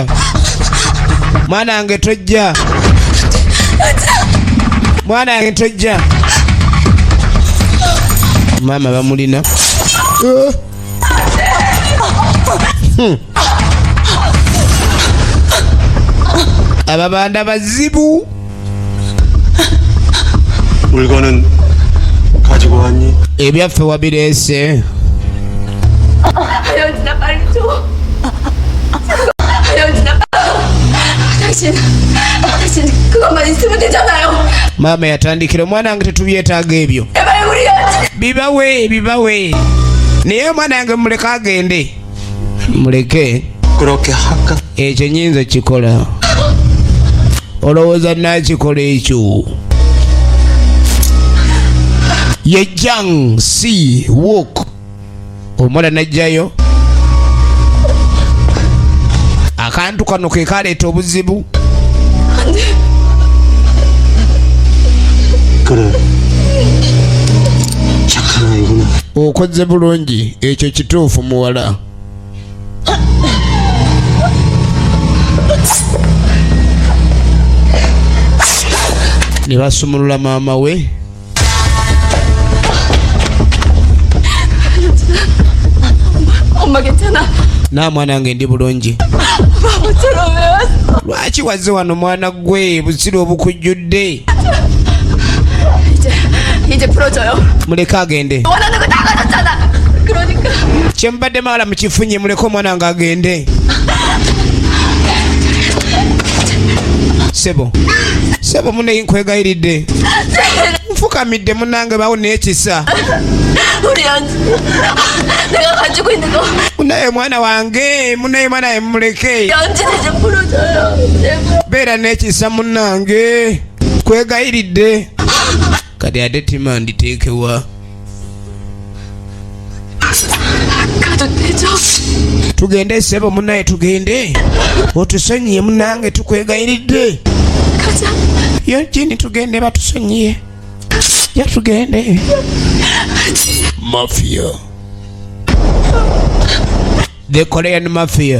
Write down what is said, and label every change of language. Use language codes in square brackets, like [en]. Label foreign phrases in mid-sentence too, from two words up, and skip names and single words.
[lg] Mwanange tojja. Maama bamulina. Ababanda bazibu. [ko] 물건은 가지고 왔니? [lg] ebyaffe wabireese. [ko] 연진아 빨리 줘. 연진아. 당신 그것만 있으면 되잖아요. [lg] 마ama yatandikira omwana wange tetubyetaaga ebyo. [ko] 제발 우리 연진. [lg] bibawe naye omwana wange muleke agende. muleke [ko] 그렇게 할까? [lg] ekyo nyinza kikola. olowooza nakikola ekyo. ye Jiang Siwoko omwana najjayo. akantu kano ke kaleeta obuzibu. [ko] 그래. 착한 아이구나. [lg] okoze bulungi ekyo kituufu muwala. ne basumulula maama we. [ko] 엄마 괜찮아. [lg] na mwana wange ndi bulungi. [ko] 바보처럼 왜 왔어? [lg] lwaki wazze wano mwana gwe busiru obukujjudde. [ko] 이제 풀어줘요. [lg] muleke agende. [ko] 원하는 거 다 가졌잖아. 그러니까 [lg] kyembadde mawala mukifunye muleke omwana nga agende. Sebo muneyi nkwegayiridde. Nfukamidde munange bawo n'ekisa. [ko] 우리 내가 가지고 있는 거 [lg] Munaye mwana wange, munaye mwana muleke. [ko] 연진이 좀 풀어줘요. 제발. [lg] Beera n'ekisa munange. Nkwegayiridde. Kati ate tima nditeekewa. [ko] 가도 되죠? [lg] Tugende sebo munaye tugende. Otusonyiye munange tukwegayiridde. [ko] 가자. [lg] Yonjini tugende batusonyiye. Ya tugende. Mafia. [en] The Korean Mafia.